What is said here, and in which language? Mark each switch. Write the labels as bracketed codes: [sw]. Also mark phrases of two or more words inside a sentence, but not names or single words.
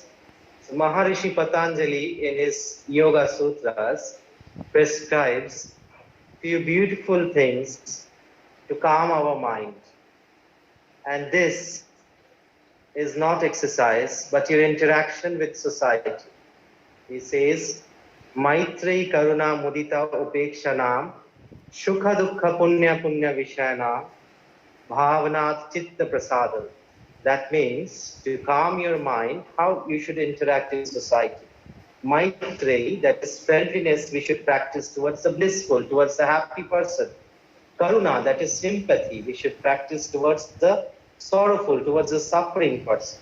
[en] So Maharishi Patanjali in his Yoga Sutras prescribes few beautiful things to calm our mind. And this is not exercise, but your interaction with society. He says, [sa] मैत्री करुणा मुदिता उपेक्षाणां सुख दुःख पुण्य पुण्य विषाणां भावनात् चित्त प्रसादम्. [en] That means to calm your mind, how you should interact in society. Maitri, that is friendliness, we should practice towards the blissful, towards the happy person. Karuna, that is sympathy, we should practice towards the sorrowful, towards the suffering person.